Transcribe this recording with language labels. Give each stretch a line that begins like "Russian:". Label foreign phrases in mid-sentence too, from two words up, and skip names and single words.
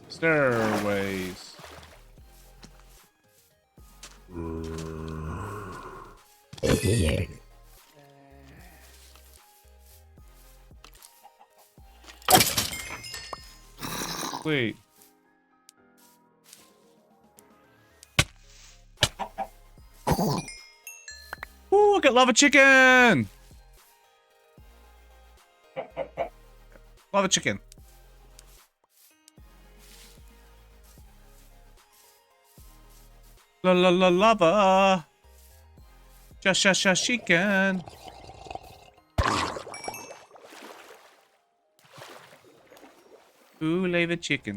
English: Stairways. Wait. Ooh, I got lava chicken! Lava chicken. La la la lava. Chicken. Ooh, lava chicken.